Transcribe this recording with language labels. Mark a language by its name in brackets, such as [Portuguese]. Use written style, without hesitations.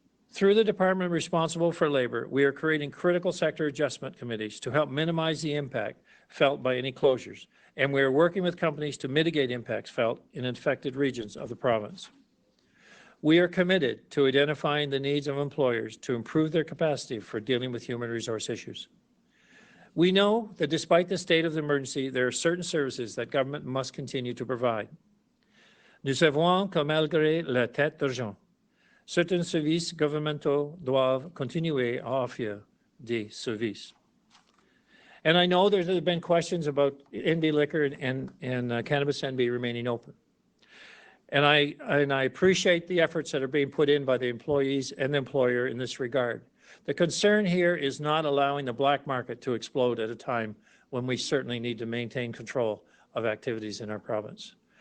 [English] Through the department responsible for labor, we are creating critical sector adjustment committees to help minimize the impact felt by any closures, and we are working with companies to mitigate impacts felt in infected regions of the province. We are committed to identifying the needs of employers to improve their capacity for dealing with human resource issues. We know that despite the state of the emergency, there are certain services that government must continue to provide. [French] Nous savons que malgré l'état d'urgence, certains services gouvernementaux doivent continuer à offrir des services. [English] And I know there have been questions about NB liquor and cannabis NB remaining open. And I appreciate the efforts that are being put in by the employees and the employer in this regard. The concern here is not allowing the black market to explode at a time when we certainly need to maintain control of activities in our province.